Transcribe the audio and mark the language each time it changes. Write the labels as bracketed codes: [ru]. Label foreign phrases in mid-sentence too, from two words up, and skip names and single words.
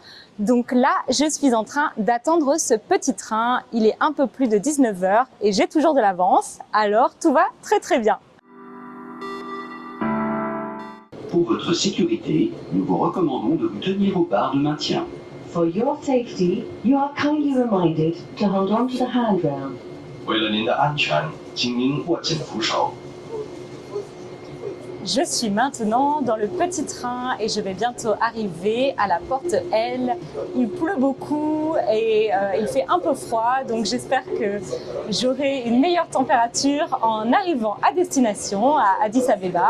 [fr] Donc là, je suis en train d'attendre ce petit train. Il est un peu plus de 19 h et j'ai toujours de l'avance, alors tout va très très bien. Pour votre sécurité, nous vous recommandons de vous tenir aux barres de maintien. [en] For your safety, you are kindly reminded to hold on to the handrail. [zh] 为了您的安全，请您握紧扶手。 [fr] Je suis maintenant dans le petit train et je vais bientôt arriver à la porte L. Il pleut beaucoup et il fait un peu froid, donc j'espère que j'aurai une meilleure température en arrivant à destination, à Addis Abeba.